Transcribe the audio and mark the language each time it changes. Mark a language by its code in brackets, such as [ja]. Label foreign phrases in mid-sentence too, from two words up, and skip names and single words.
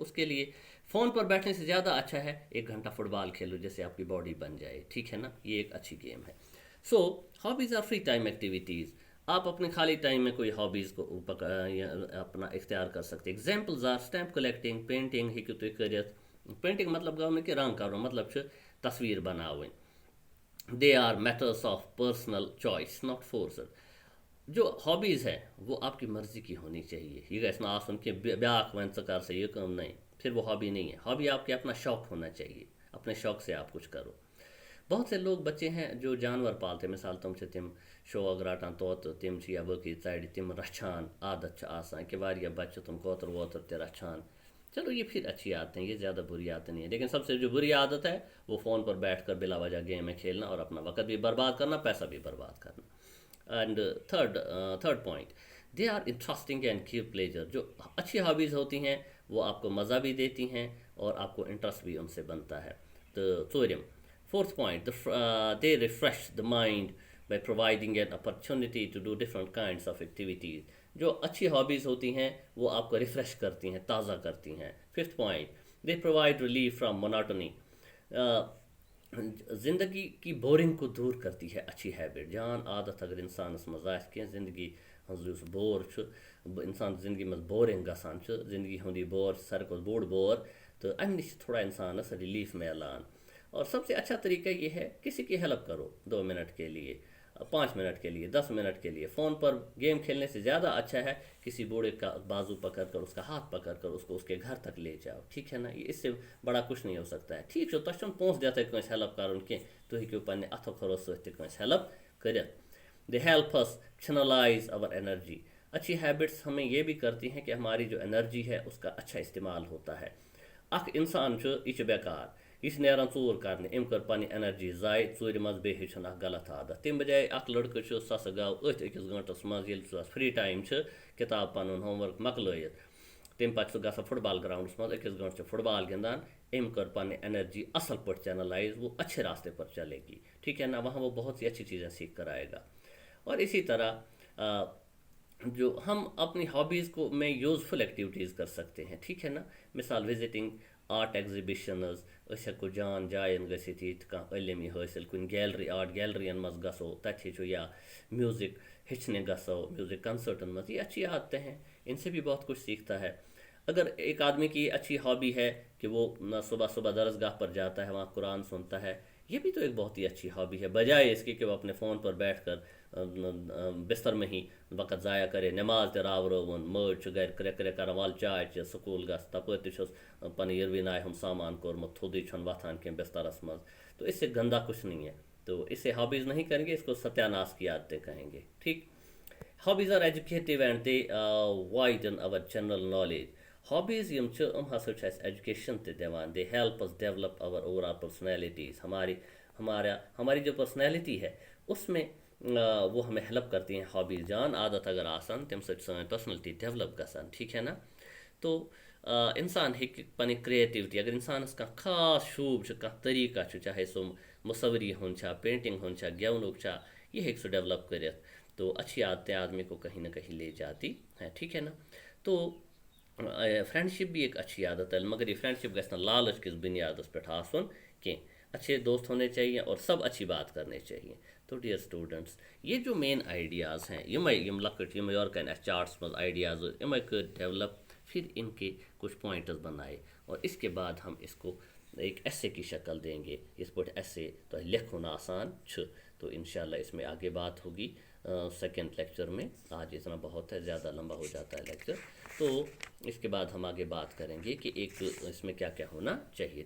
[ur] اس کے لیے فون پر بیٹھنے سے زیادہ اچھا ہے 1 گھنٹہ فٹ بال کھیلو، جس سے آپ کی باڈی بن جائے، ٹھیک ہے نا؟ یہ ایک اچھی گیم ہے۔ [en] so hobbies are free time activities. [ur] آپ اپنے خالی ٹائم میں کوئی ہابیز کو اپنا اختیار کر سکتے۔ [en] examples are stamp collecting, painting [ks] ہیکو تُہۍ کٔرِتھ۔ پینٹنگ مطلب گوٚو نہٕ کہِ رنگ کرُن، مطلب چھُ تصویر بناوٕنۍ۔ [en] they are matters of personal choice not forced. [ur] جو ہابیز ہے وہ آپ کی مرضی کی ہونی چاہیے، [ks] یہ گژھِ نہٕ آسُن کہ بیاکھ وَنہِ ژٕ کر سا یہ کٲم، [ur] نہیں، پھر وہ ہابی نہیں ہے۔ ہابی آپ کے اپنا شوق ہونا چاہیے، اپنے شوق سے آپ کچھ کرو۔ بہت سے لوگ بچے ہیں جو جانور پالتے ہیں، [ks] مثال تم چھِ تم شوق رٹان طوطہٕ، تم چھِ یا باقٕے ژرِ تم رچھان، عادت چھِ آسان کہ واریاہ بچہِ چھِ تم کوتر ووتر تہِ رچھان۔ [ur] چلو یہ پھر اچھی عادتیں، یہ زیادہ بری عادتیں نہیں ہے، لیکن سب سے جو بری عادت ہے وہ فون پر بیٹھ کر بلا وجہ گیم میں کھیلنا اور اپنا وقت بھی برباد کرنا، پیسہ بھی برباد کرنا۔ [en] and third point, they are interesting and give pleasure. [ur] جو اچھی ہابیز ہوتی ہیں وہ آپ کو مزہ بھی دیتی ہیں اور آپ کو انٹرسٹ بھی ان سے بنتا ہے۔ [ks] تو ژوٗرِم، [en] fourth point, they refresh the mind by providing an opportunity to do different kinds of activities. [ur] جو اچھی ہابیز ہوتی ہیں وہ آپ کو ریفریش کرتی ہیں، تازہ کرتی ہیں۔ [en] fifth point, they provide relief from monotony. [ur] زندگی کی بورنگ کو دور کرتی ہے اچھی ہیبٹ۔ [ks] جان عادت اگر انسانس مز آسہِ کینٛہہ زندگی ہنٛز یُس بور چھُ، انسان زندگی مز بورنگ گژھان چھُ، زندگی ہُنٛد یہ بور ساروی کھۄتہٕ بوٚڑ بور، تو امہِ نش چھُ تھوڑا انسانس ریلیف میلان۔ [ur] اور سب سے اچھا طریقہ یہ ہے کسی کی ہیلپ کرو 2 منٹ کے لیے، 5 منٹ کے لیے، 10 منٹ کے لیے۔ فون پر گیم کھیلنے سے زیادہ اچھا ہے کسی بوڑھے کا بازو پکڑ کر، اس کا ہاتھ پکڑ کر اس کو اس کے گھر تک لے جاؤ، ٹھیک ہے نا؟ یہ اس سے بڑا کچھ نہیں ہو سکتا ہے۔ [ks] ٹھیک چھُ، تۄہہِ چھُنہٕ پونٛسہٕ دِتھٕے کٲنٛسہِ ہیلپ کرُن کینٛہہ، تُہۍ ہیٚکِو پننہِ اتھو کھۄرو سۭتۍ تہِ کٲنٛسہِ ہیلپ کٔرِتھ۔ [en] they help us channelize our energy. [ur] اچھی ہیبٹس ہمیں یہ بھی کرتی ہیں کہ ہماری جو انرجی ہے اس کا اچھا استعمال ہوتا ہے۔ [ks] اکھ انسان چھُ، یہِ چھُ بیکار، یہ نیران ژوٗر کرنہِ، أمۍ کٔر پنٕنۍ انرجی ضایع ژوٗرِ منٛز، بیٚیہِ ہیٚچھُن اکھ غلط عادت۔ تمہِ بجایے اکھ لڑکہٕ چھُ، سُہ ہسا گوٚو أتھۍ 1 گٲنٛٹس منٛز، ییٚلہِ سُہ [en] free time [ks] چھُ، کِتاب پنُن [en] homework [ks] مۄکلٲیِتھ، تمہِ پتہٕ چھُ سُہ گژھان [en] football grounds [ks] منٛز، 1 گٲنٛٹہٕ چھُ فٹ بال گِنٛدان، أمۍ کٔر پنٕنۍ انرجی اصل پٲٹھۍ چینلائز، [ur] وہ اچھے راستے پر چلے گی، ٹھیک ہے نا؟ وہاں وہ بہت سی اچھی چیزیں سیکھ کر آئے گا۔ اور اسی طرح جو ہم اپنی ہابیز کو میں [en] useful activities [ur] کر سکتے ہیں، ٹھیک ہے نا؟ [ks] مثال [en] visiting art exhibitions, [ks] أسۍ ہیٚکو جان جایَن گٔژھِتھ، ییٚتہِ کانٛہہ علم یی حٲصِل، کُنہِ گیلری آرٹ گیلرین منٛز گژھو، تَتہِ ہیٚچھو، یا میوزک ہیٚچھنے گژھو، میوزک کنسرٹن منٛز، [ur] یہ اچھی عادتیں ہیں، ان سے بھی بہت کچھ سیکھتا ہے۔ اگر ایک آدمی کی اچھی ہابی ہے کہ وہ صبح صبح درسگاہ پر جاتا ہے، وہاں قرآن سنتا ہے، یہ بھی تو ایک بہت ہی اچھی ہابی ہے، بجائے اس کی کہ وہ اپنے فون پر بیٹھ کر بستر میں ہی وقت ضائع کرے، [ks] نماز تہِ راوروُن، مٲج چھُ گھرِ کرٛے کرٛے کران، وَلہٕ چاے چہِ، سکوٗل گژھ، تپٲرۍ تہِ چھُس پنٕنۍ یِروِنایہِ ہُنٛد سامان کوٚرمُت، تھوٚدُے چھُنہٕ وۄتھان کینٛہہ بسترس منٛز، [ur] تو اس سے گندا کچھ نہیں ہے۔ تو اس سے ہابیز نہیں کریں گے، اس کو ستیہ ناش کی عادتیں کہیں گے، ٹھیک؟ [en] hobbies are educative and they widen our general knowledge. [ks] ہابیز یم چھِ یِم ہسا چھِ اَسہِ ایجوکیشن تہِ دِوان، [en] they help us develop our overall personalities. [ur] ہماری جو پرسنالٹی ہے اس میں وہ ہمیں ہیلپ کرتی ہیں ہابیز۔ [ks] جان عادت اگر آسان تمہِ سۭتۍ سٲنۍ پرسنلٹی ڈیولپ گژھان، [ur] ٹھیک ہے نا؟ [ks] تو انسان ہیٚکہِ پنٕنۍ کریٹیوٹی، اگر انسانس کانٛہہ خاص شوب چھُ، کانٛہہ طریقہ چھُ، چاہے سُہ مصوری ہُنٛد چھا، پینٹنگ ہُنٛد چھا، گیونُک چھا، یہ ہیٚکہِ سُہ ڈیولپ کٔرِتھ۔ [ur] تو اچھی عادتیں آدمی کو کہیں نہ کہیں لے جاتی ہیں، ٹھیک ہے نا؟ تو فرینڈ شپ بھی ایک اچھی عادت ہے، مگر یہ فرینڈ شپ [ks] گژھِ نہٕ لالچ کِس بنیادس پٮ۪ٹھ آسُن کینٛہہ۔ [ur] اچھے دوست ہونے چاہیے اور سب اچھی بات کرنے چاہیے. تو [en] dear students [ur] یہ جو [en] main ideas [ur] ہیں [ks] یم لکٹ یم یورکن اس چارٹس مز آئیڈیاز یم کر ڈیولپ [ur] پھر ان کے کچھ پوائنٹس بنائے اور اس کے بعد ہم اس کو ایک ایسے کی شکل دیں گے اس پہ ایسے تو [ks] لکھن آسان [ur] تو انشاءاللہ اس میں آگے بات ہوگی [en] second lecture [ur] میں. آج اتنا بہت ہے، زیادہ لمبا ہو جاتا ہے لیکچر. تو اس کے بعد ہم آگے بات کریں گے کہ ایک اس میں کیا کیا ہونا چاہیے.